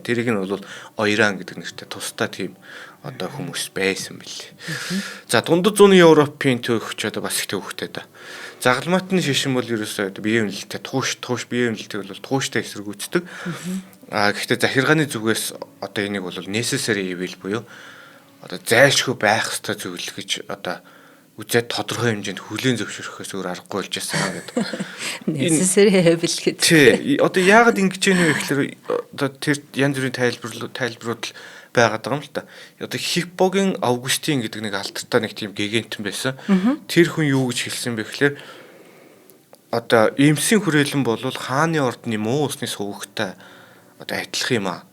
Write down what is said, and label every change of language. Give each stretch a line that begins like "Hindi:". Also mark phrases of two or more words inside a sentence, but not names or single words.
Mongolian: Тэрийг нь бол ойран гэдэг нэртэй тусдаа тийм одоо хүмүүс байсан бэл. За дундад зууны Европын төвөгч одоо бас их төвөгтэй да. Загалмаатны шишин бол ерөөсөө биеийн үнэлэлтэд тууштай биеийн үнэлэлтийг бол тууштай эсэргүүцдэг. Гэхдээ захиргааны зүгээс одоо энийг бол
English: necessary evil
Mongolian: буюу одоо зайлшгүй байх ёстой зүйл гэж одоо үзээд тодорхой хэмжээнд хүлээн зөвшөөрөхөөс өөр аргагүй болж байсан гэдэг.
English: Necessary evil
Mongolian: гэдэг. Тий. Одоо яагаад ингэж юм бэ гэхээр одоо тэр янз бүрийн тайлбарууд байгаад байгаа юм л та. Одоо Хиппогийн Августин гэдэг нэг алдартай нэг тийм гигантэн байсан. Тэр хүн юу гэж хэлсэн бэ гэхээр одоо эмсийн хүрээлэн бол хааны ордны муу усны сувгтай одоо адилах юм аа.